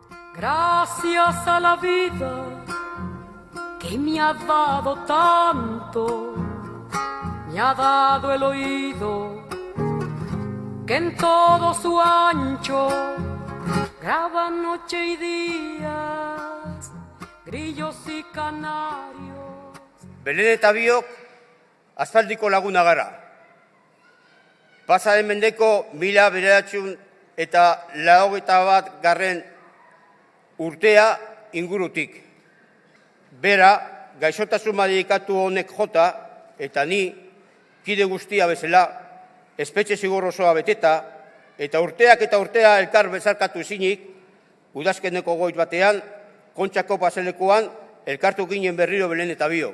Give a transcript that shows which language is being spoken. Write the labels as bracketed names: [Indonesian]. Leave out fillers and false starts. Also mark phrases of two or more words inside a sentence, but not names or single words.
[Spanish] Gracias a la vida que me ha dado tanto, me ha dado el oído que en todo su ancho graba noche y días, grillos y canarios. [Basque] Belen eta biok aspaldiko laguna gara. Pasa den mendeko 1981 urtea ingurutik. Bera, gaixotasun medikatu honek jota, eta ni, kide guztia bezala, espetxe zigor osoa beteta, eta urtea elkar bezarkatu ezinik, udazkeneko goiz batean, Kontxako paselekuan, elkartu ginen berriro Belen eta biok.